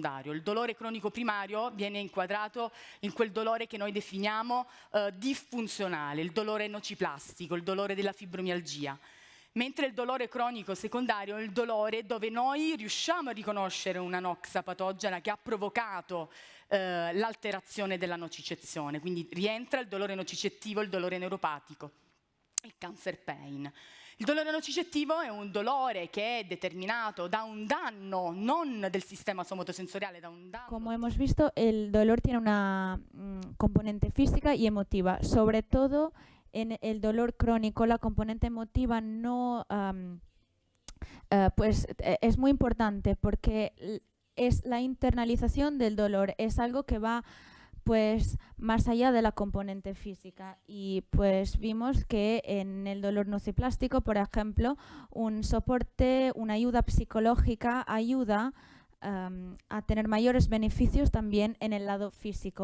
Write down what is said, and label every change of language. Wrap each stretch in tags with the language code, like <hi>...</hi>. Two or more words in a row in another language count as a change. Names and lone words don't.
<it>Il dolore cronico primario viene inquadrato in quel dolore che noi definiamo disfunzionale, il dolore nociplastico, il dolore della fibromialgia. Mentre il dolore cronico secondario è il dolore dove noi riusciamo a riconoscere una noxa patogena che ha provocato l'alterazione della nocicezione, quindi rientra il dolore nocicettivo, il dolore neuropatico, il</it> <en>cancer pain.</en> <it>Il dolore nocicettivo è un dolore che è determinato da un danno, non del sistema somotosensoriale, da un danno.</it> <es>Como hemos visto, el dolor tiene una componente física y emotiva. Sobre todo en el dolor crónico, la componente emotiva no, pues es muy importante porque es la internalización del dolor, es algo que va pues más allá de la componente física, y pues vimos que en el dolor nociplástico, por ejemplo, un soporte, una ayuda psicológica ayuda a tener mayores beneficios también en el lado físico.</es>